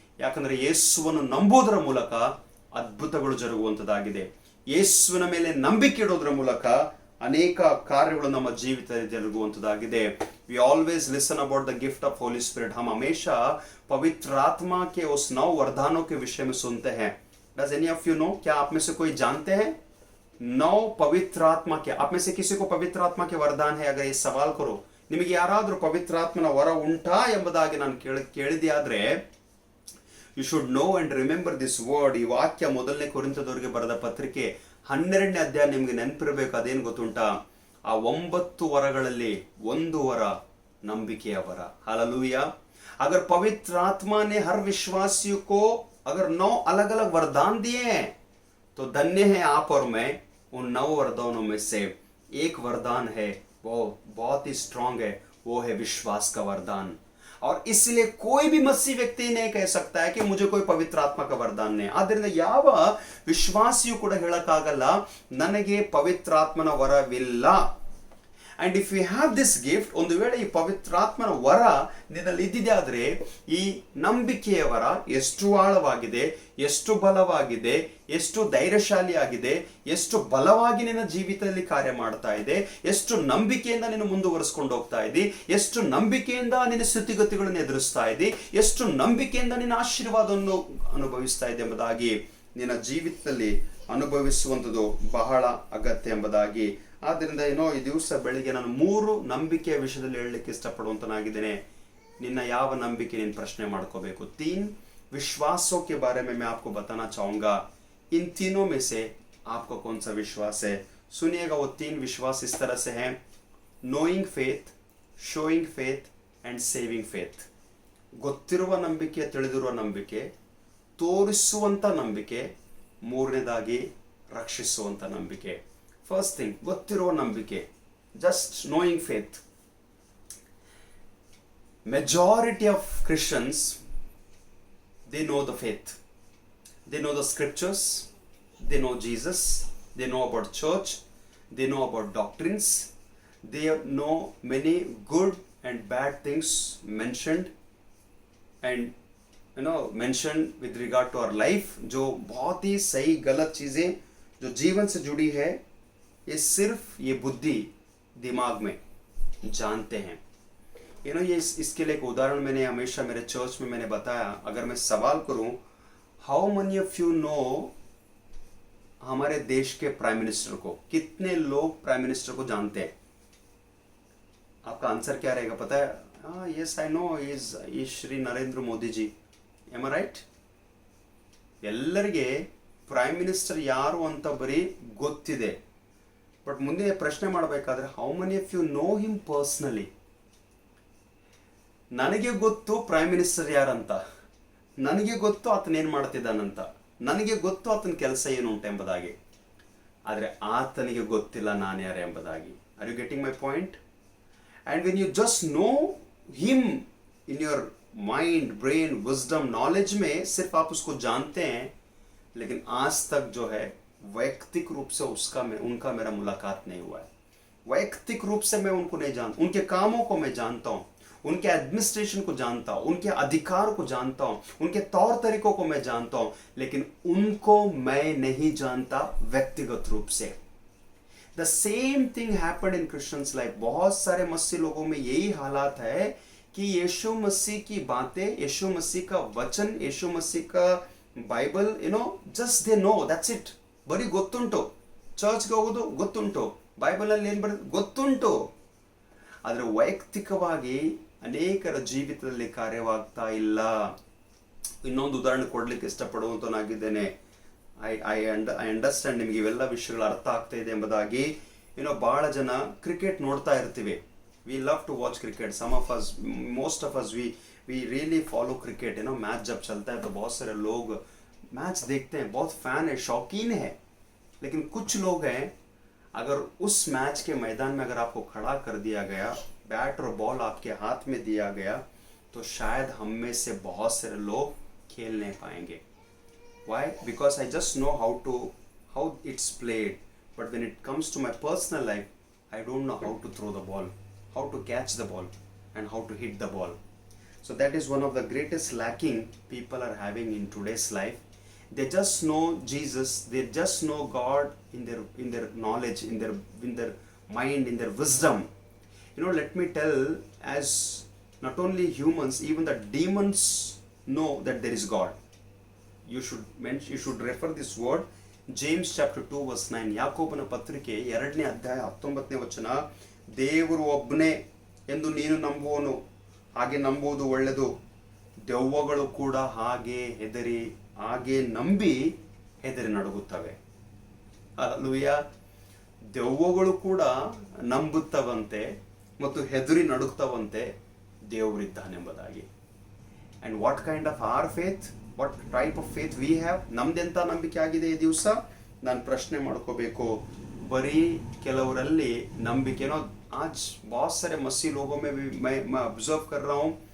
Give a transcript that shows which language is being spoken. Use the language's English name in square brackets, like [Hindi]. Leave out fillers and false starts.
[Kannada] ಯಾಕಂದ್ರೆ ಯೇಸುವನ್ನು ನಂಬುವುದರ ಮೂಲಕ ಅದ್ಭುತಗಳು ಜರುಗುವಂಥದ್ದಾಗಿದೆ. ಯೇಸುವಿನ ಮೇಲೆ ನಂಬಿಕೆ ಇಡೋದ್ರ ಮೂಲಕ ಅನೇಕ ಕಾರ್ಯಗಳು ನಮ್ಮ ಜೀವಿತದಲ್ಲಿ ಜರುಗುವಂಥದ್ದಾಗಿದೆ. [English] We always listen about the gift of Holy Spirit. [Hindi] हम हमेशा पवित्र आत्मा के उस 9 वरदानों के विषय में सुनते हैं. [English] Does any of you know? [Hindi] क्या आप में से कोई जानते हैं 9 पवित्र आत्मा के? आप में से किसी को पवित्र आत्मा के वरदान है? अगर ये सवाल करो, [Kannada] ನಿಮಗೆ ಯಾರಾದರೂ ಪವಿತ್ರಾತ್ಮನ ವರ ಉಂಟಾ ಎಂಬುದಾಗಿ ನಾನು ಕೇಳಿದೆ ಆದ್ರೆ, [English] You should know and remember this word. [Kannada] ಈ ವಾಕ್ಯ ಮೊದಲನೇ ಕೊರಿಂಥದವರಿಗೆ ಬರೆದ ಪತ್ರಿಕೆ 12ನೇ ಅಧ್ಯಾಯ ನಿಮ್ಗೆ ನೆನಪಿರಬೇಕು. ಅದೇನು ಗೊತ್ತುಂಟಾ? ಆ 9 ವರಗಳಲ್ಲಿ ಒಂದು ವರ ನಂಬಿಕೆಯ ವರ. हालेलुया. [Hindi] अगर पवित्र आत्मा ने हर विश्वासियों को अगर 9 अलग अलग वरदान दिए हैं तो धन्य है आप और मैं उन 9 वरदानों में से एक वरदान है, वो बहुत ही स्ट्रांग है, वो है विश्वास का वरदान. और इसलिए कोई भी मसीह व्यक्ति नहीं कह सकता है कि मुझे कोई पवित्र आत्मा का वरदान नहीं. [Kannada] ಆದ್ದರಿಂದ ಯಾವ ವಿಶ್ವಾಸಿಯೂ ಕೂಡ ಹೇಳಕ್ಕಾಗಲ್ಲ ನನಗೆ ಪವಿತ್ರಾತ್ಮನ ವರವಿಲ್ಲ. [English] and if you have this gift, [Kannada] ಒಂದು ವೇಳೆ ಈ ಪವಿತ್ರಾತ್ಮನ ವರ ನಿನ್ನಲ್ಲಿ ಇದ್ದಿದೆ ಆದ್ರೆ, ಈ ನಂಬಿಕೆಯ ವರ ಎಷ್ಟು ಆಳವಾಗಿದೆ, ಎಷ್ಟು ಬಲವಾಗಿದೆ, ಎಷ್ಟು ಧೈರ್ಯಶಾಲಿಯಾಗಿದೆ, ಎಷ್ಟು ಬಲವಾಗಿ ನಿನ್ನ ಜೀವಿತದಲ್ಲಿ ಕಾರ್ಯ ಮಾಡ್ತಾ ಇದೆ, ಎಷ್ಟು ನಂಬಿಕೆಯಿಂದ ನೀನು ಮುಂದುವರಿಸ್ಕೊಂಡು ಹೋಗ್ತಾ ಇದ್ದಿ, ಎಷ್ಟು ನಂಬಿಕೆಯಿಂದ ನಿನ್ನ ಸ್ಥಿತಿಗತಿಗಳನ್ನು ಎದುರಿಸ್ತಾ ಇದ್ದಿ, ಎಷ್ಟು ನಂಬಿಕೆಯಿಂದ ನಿನ್ನ ಆಶೀರ್ವಾದವನ್ನು ಅನುಭವಿಸ್ತಾ ಇದೆ ಎಂಬುದಾಗಿ ನಿನ್ನ ಜೀವಿತದಲ್ಲಿ ಅನುಭವಿಸುವಂಥದ್ದು ಬಹಳ ಅಗತ್ಯ ಎಂಬುದಾಗಿ. ಆದ್ದರಿಂದ ಏನೋ ಈ ದಿವಸ ಬೆಳಿಗ್ಗೆ ನಾನು 3 ನಂಬಿಕೆಯ ವಿಷಯದಲ್ಲಿ ಹೇಳಲಿಕ್ಕೆ ಇಷ್ಟಪಡುವಂತನಾಗಿದ್ದೇನೆ. ನಿನ್ನ ಯಾವ ನಂಬಿಕೆ ನೀನು ಪ್ರಶ್ನೆ ಮಾಡ್ಕೋಬೇಕು. [Hindi] 3 विश्वासों के बारे में मैं आपको बताना चाहूंगा. इन तीनों में से आपको कौन सा विश्वास है? सुनिएगा. वो 3 विश्वास इस तरह से हैं: [English] knowing faith, showing faith and saving faith. [Kannada] ಗೊತ್ತಿರುವ ನಂಬಿಕೆ, ತಿಳಿದಿರುವ ನಂಬಿಕೆ, ತೋರಿಸುವಂತ ನಂಬಿಕೆ, ಮೂರನೇದಾಗಿ ರಕ್ಷಿಸುವಂತ ನಂಬಿಕೆ. [English] first thing, [Kannada] ಗೊತ್ತಿರುವ ನಂಬಿಕೆ, [English] Just knowing faith. Majority of Christians, they know the faith, they know the scriptures, they know Jesus, they know about church, they know about doctrines, they know many good and bad things mentioned and mentioned with regard to our life. [Hindi] जो बहुत ही सही गलत चीजें जो जीवन से जुड़ी है, ये सिर्फ ये बुद्धि दिमाग में जानते हैं. ये इसके लिए एक उदाहरण मैंने हमेशा मेरे चर्च में मैंने बताया. अगर मैं सवाल करूं, [English] how many of you know [Hindi] हमारे देश के प्राइम मिनिस्टर को? कितने लोग प्राइम मिनिस्टर को जानते हैं? आपका आंसर क्या रहेगा पता है? [English] Yes I know is Shri Narendra Modi ji. Am I right? [Kannada] ಎಲ್ಲರಿಗೆ ಪ್ರೈಮ್ ಮಿನಿಸ್ಟರ್ ಯಾರು ಅಂತ ಬರೀ ಗೊತ್ತಿದೆ. [English] but [Kannada] ಮುಂದೆ ಪ್ರಶ್ನೆ ಮಾಡಬೇಕಾದ್ರೆ, [English] How many of you know him personally? [Kannada] ನನಗೆ ಗೊತ್ತು ಪ್ರೈಮ್ ಮಿನಿಸ್ಟರ್ ಯಾರಂತ, ನನಗೆ ಗೊತ್ತು ಆತನ ಏನು ಮಾಡ್ತಿದ್ದಾನಂತ, ನನಗೆ ಗೊತ್ತು ಆತನ ಕೆಲಸ ಏನು ಉಂಟು ಎಂಬುದಾಗಿ. ಆದರೆ ಆತನಿಗೆ ಗೊತ್ತಿಲ್ಲ ನಾನು ಯಾರು ಎಂಬುದಾಗಿ. [English] Are you getting my point? And when you just know him in your mind, brain, [Hindi] wisdom, knowledge में सिर्फ आप उसको जानते हैं, लेकिन आज तक जो है वैयक्तिक रूप से उनका मेरा मुलाकात नहीं हुआ है. वैयक्तिक रूप से मैं उनको नहीं जानता. उनके कामों को मैं जानता हूँ, उनके एडमिनिस्ट्रेशन को जानता हूँ, उनके अधिकार को जानता हूँ, उनके तौर तरीकों को मैं जानता हूँ, लेकिन उनको मैं नहीं जानता व्यक्तिगत रूप से. [English] The same thing happened in Christians life. [Hindi] बहुत सारे मसीह लोगों में यही हालात है कि यीशु मसीह की बातें, यीशु मसीह का वचन, यीशु मसीह का Bible, [English] Just they know, that's it. [Kannada] ಬರೀ ಗೊತ್ತುಂಟು, ಚರ್ಚ್ಗೆ ಹೋಗೋದು ಗೊತ್ತುಂಟು, ಬೈಬಲಲ್ಲಿ ಏನು ಬರೆದು ಗೊತ್ತುಂಟು, ಆದರೆ ವೈಯಕ್ತಿಕವಾಗಿ ಅನೇಕರ ಜೀವಿತದಲ್ಲಿ ಕಾರ್ಯವಾಗ್ತಾ ಇಲ್ಲ. ಇನ್ನೊಂದು ಉದಾಹರಣೆ ಕೊಡ್ಲಿಕ್ಕೆ ಇಷ್ಟಪಡುವಂತನಾಗಿದ್ದೇನೆ. [English] I understand [Kannada] ನಿಮಗೆ ಇವೆಲ್ಲ ವಿಷಯಗಳು ಅರ್ಥ ಆಗ್ತಾ ಇದೆ ಎಂಬುದಾಗಿ. ಬಹಳ ಜನ ಕ್ರಿಕೆಟ್ ನೋಡ್ತಾ ಇರ್ತೀವಿ. [English] We love to watch cricket. Some of us, most of us, we really follow cricket. [Hindi] Match जब चलता है तो बहुत सारे लोग मैच देखते हैं, बहुत फैन है, शौकीन है. लेकिन कुछ लोग हैं, अगर उस मैच के मैदान में अगर आपको खड़ा कर दिया गया, बैट और बॉल आपके हाथ में दिया गया तो शायद हम में से बहुत सारे लोग खेल नहीं पाएंगे. [English] Why? Because I just know how it's played, but when it comes to my personal life, I don't know how to throw the ball, how to catch the ball, and how to hit the ball. So that is one of the greatest lacking people are having in today's life. They just know Jesus, they just know God in their knowledge, in their mind, in their wisdom. Let me tell, as not only humans, even the demons know that there is God. You should refer this word, James chapter 2 verse 9. [Kannada] ಯಾಕೋಬನ ಪತ್ರಿಕೆ 2ನೇ ಅಧ್ಯಾಯ 19ನೇ ವಚನ. ದೇವರು ಒಬ್ಬನೇ ಎಂದು ನೀನು ನಂಬುವನು, ಹಾಗೆ ನಂಬುವುದು ಒಳ್ಳೆಯದು. ದೆವ್ವಗಳು ಕೂಡ ಹಾಗೆ ನಂಬಿ ಹೆದರಿ ನಡುಗುತ್ತವೆ. ಹಲ್ಲೆಲೂಯಾ. ದೆವ್ವಗಳು ಕೂಡ ನಂಬುತ್ತವಂತೆ ಮತ್ತು ಹೆದರಿ ನಡುಗುತ್ತವಂತೆ ದೇವರಿದ್ದಾನೆಂಬುದಾಗಿ. [English] And what kind of our faith, what type of faith we have, [Kannada] ನಮ್ದೆಂತ ನಂಬಿಕೆ ಆಗಿದೆ ಈ ದಿವಸ ನಾನು ಪ್ರಶ್ನೆ ಮಾಡ್ಕೋಬೇಕು. ಬರೀ ಕೆಲವರಲ್ಲಿ ನಂಬಿಕೆನೋ [Hindi] आज बहुत सारे मसीह लोगों में भी मैं ऑब्जर्व कर रहा हूँ.